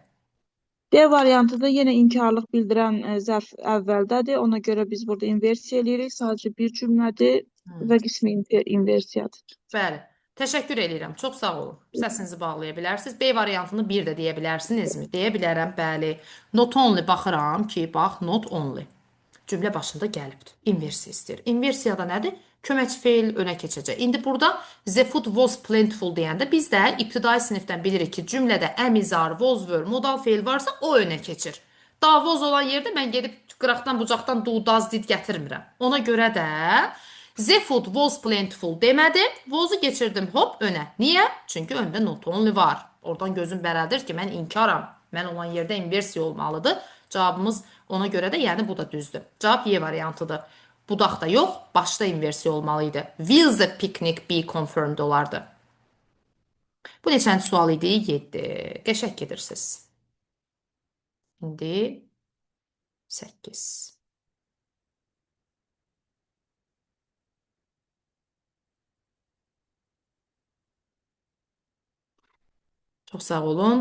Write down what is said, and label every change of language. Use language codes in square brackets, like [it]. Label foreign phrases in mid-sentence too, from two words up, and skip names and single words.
[az] D variantı da yenə inkarlıq bildirən zərf əvvəldədir. Ona görə biz burada inversiya eləyirik. Sadəcə bir cümlədir və qismi inversiyadır. Bəli. Təşəkkür edirəm. Çox sağ olun. Səsinizi bağlaya bilərsiniz. B variantını bir də deyə bilərsinizmi? Deyə bilərəm, bəli. [en] Not only [az] baxıram ki, bax, [en] not only. [az] Cümlə başında gəlibdir. İnversiya istəyir. İnversiyada nədir? Köməkçi feil önə keçəcək. İndi burada [en] the food was plentiful [az] deyəndə biz də ibtidai sinifdən bilirik ki, cümlədə əmizar, [en] was were, [az] modal feil varsa o önə keçir. Davoz olan yerdə mən gedib qıraqdan bucaqdan [en] do, does, did [az] gətirmirəm. Ona görə də [en] the food was plentiful [az] demədim, was-u keçirdim hop önə. Niyə? Çünki öndə not only var. Oradan gözüm bərəldir ki, mən inkaram. Mən olan yerdə inversiya olmalıdır. Cavabımız ona görə də, yəni bu da düzdür. Cavab Y variantıdır. Budaqda yox, başda inversiya olmalı idi. [en] Will the picnic be confirmed olardı. [az] Bu neçənci sual idi? 7. Qəşəng gedirsiniz. İndi 8. Çox sağ olun.